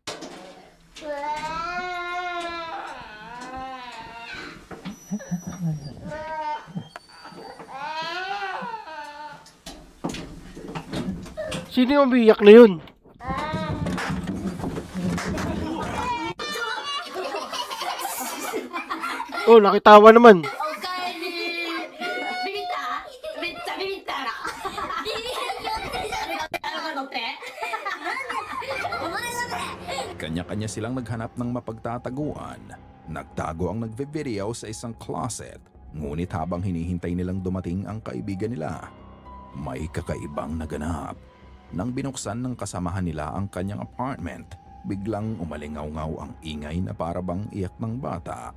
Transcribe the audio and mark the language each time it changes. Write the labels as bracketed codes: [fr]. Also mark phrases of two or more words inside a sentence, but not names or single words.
[tl] Sino yung umiyak na yun? Oh, nakitawa naman. [ja] おかえりビビっためっちゃビビったらビビった乗ってお前が [tl] Kanya-kanya silang naghanap ng mapagtataguan. Nagtago ang nagve-video sa isang closet, ngunit habang hinihintay nilang dumating ang kaibigan nila, may kakaibang naganap. Nang binuksan ng kasamahan nila ang kanyang apartment, biglang umalingaw-ngaw ang ingay na parabang iyak ng bata.